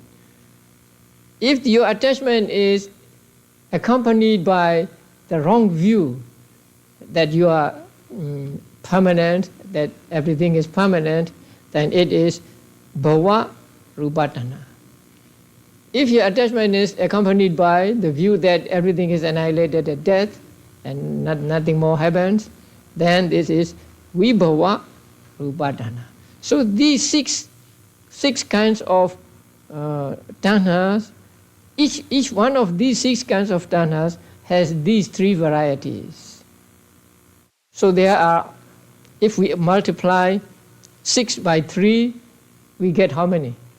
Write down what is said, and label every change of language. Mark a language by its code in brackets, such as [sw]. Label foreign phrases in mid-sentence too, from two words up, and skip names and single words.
[en] If your attachment is accompanied by the wrong view that you are permanent, that everything is permanent, then it is [pi] bhava rupa tanha. [en] If your attachment is accompanied by the view that everything is annihilated at death and nothing more happens, then this is [pi] vibhava rupa tanha. [en] So these six kinds of tanhas, each one of these 6 kinds of tanhas has these 3 varieties. So there are, if we multiply 6 by 3, we get how many?